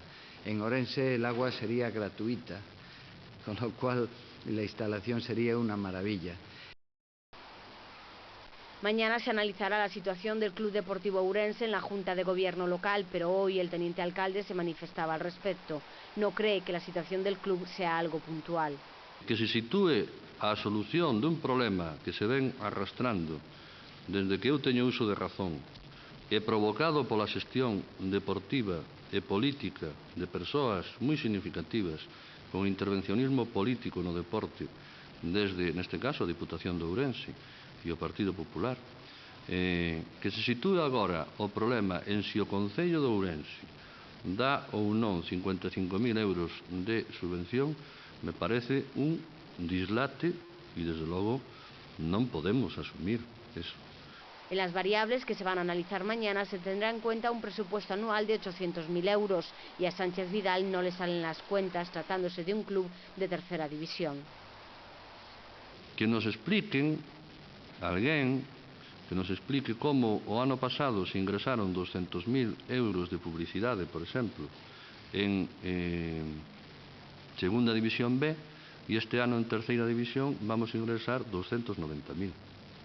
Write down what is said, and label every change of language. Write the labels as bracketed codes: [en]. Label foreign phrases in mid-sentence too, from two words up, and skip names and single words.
[es] En Ourense el agua sería gratuita, con lo cual la instalación sería una maravilla. Mañana se analizará la situación del Club Deportivo Ourense en la Junta de Gobierno local, pero hoy el teniente alcalde se manifestaba al respecto. No cree que la situación del club sea algo puntual. [gl] Que se sitúe a solución dun problema que se ven arrastrando desde que eu teño uso de razón e provocado pola xestión deportiva e política de persoas moi significativas con intervencionismo político no deporte desde, neste caso, a Diputación de Ourense e o Partido Popular, que se sitúe agora o problema en si o Concello de Ourense dá ou non 55.000 euros de subvención, me parece un dislate e, desde logo, non podemos asumir eso. [es] En las variables que se van a analizar mañana se tendrá en cuenta un presupuesto anual de 800.000 euros y a Sánchez Vidal no le salen las cuentas tratándose de un club de tercera división. Que nos expliquen, [gl] alguén, que nos explique como o ano pasado se ingresaron 200.000 euros de publicidade, por exemplo, en Segunda División B, e este ano en Terceira División vamos a ingresar 290.000.